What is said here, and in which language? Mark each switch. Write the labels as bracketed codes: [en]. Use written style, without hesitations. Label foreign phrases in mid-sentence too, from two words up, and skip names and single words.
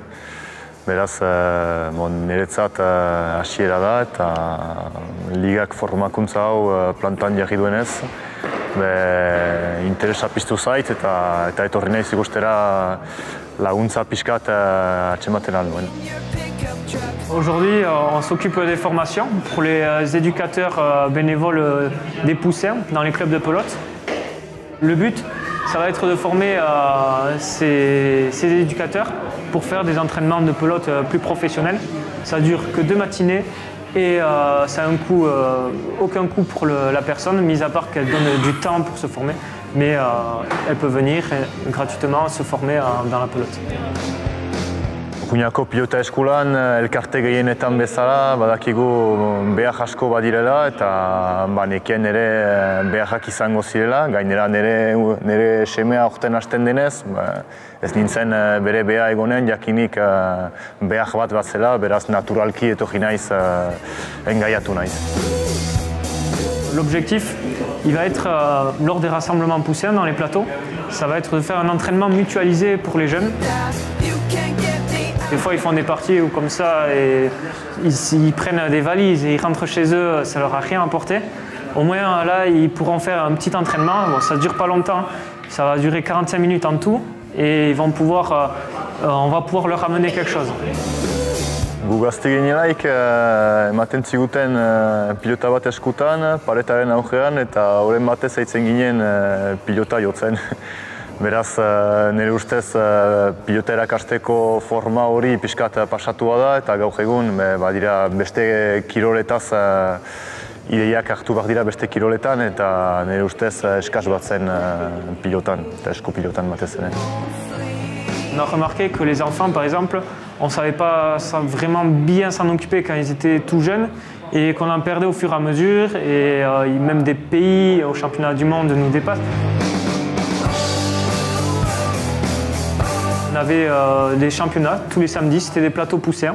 [eu] Beraz, niretzat hasiera da eta ligak formakuntza hau plantan jarri duenez. Interesa piztu zait eta etorri naiz ikustera laguntza pixkat atzematen alduen. [fr] Aujourd'hui, on s'occupe des formations pour les éducateurs bénévoles des poussins dans les clubs de pelote. Le but, ça va être de former ces éducateurs pour faire des entraînements de pelote plus professionnels. Ça dure que 2 matinées et ça a aucun coût pour la personne, mis à part qu'elle donne du temps pour se former. Mais elle peut venir gratuitement se former dans la pelote. [eu] Urruñako pilota eskolan elkarte gehienetan bezala badakigu behar asko badirela eta nekien ere beharrak izango zirela. Gainera nire semea aurten hasten denez, ez nintzen bere beha egonen jakinik behar bat zela, beraz naturalki etorri naiz engaiatu naiz. [fr] L'objectif, il va être, lors des rassemblements poussins dans les plateaux, ça va être de faire un entraînement mutualisé pour les jeunes. Des fois, ils font des parties où comme ça, et ils prennent des valises et ils rentrent chez eux, ça leur a rien apporté. Au moins, là, ils pourront faire un petit entraînement. Bon, ça ne dure pas longtemps, ça va durer 45 minutes en tout et on va pouvoir leur amener quelque chose. [eu] Gu gazte ginelaik ematen ziguten pilota bat eskutan, paretaren aurrean eta horren batez aitzen ginen pilota jotzen. Beraz, nire ustez pilota erakasteko forma hori pixkat pasatua da eta gaur egun badira beste kiroletaz ideiak hartu behar dira beste kiroletan eta nire ustez eskas bat zen pilotan eta eskupilotan batez ere. [fr] On a remarqué que les enfants, par exemple, on ne savait pas vraiment bien s'en occuper quand ils étaient tout jeunes et qu'on en perdait au fur et à mesure et même des pays au championnat du monde nous dépassent. On avait des championnats tous les samedis, c'était des plateaux poussins.